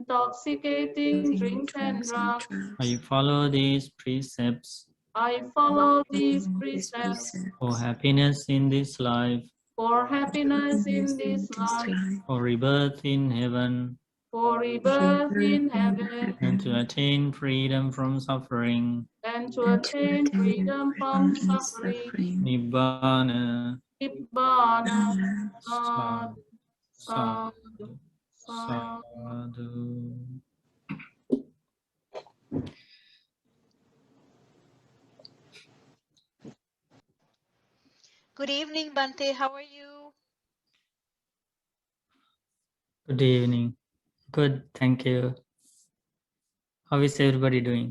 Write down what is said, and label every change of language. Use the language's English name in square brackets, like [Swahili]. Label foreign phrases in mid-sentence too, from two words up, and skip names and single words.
[English] I follow these precepts for happiness in this life, for rebirth in heaven, and to attain freedom from suffering. Nibbana. [Pali] Sadhu, sadhu. [English] Good evening, Bante. How are you? Good evening. Good, thank you. How is everybody doing?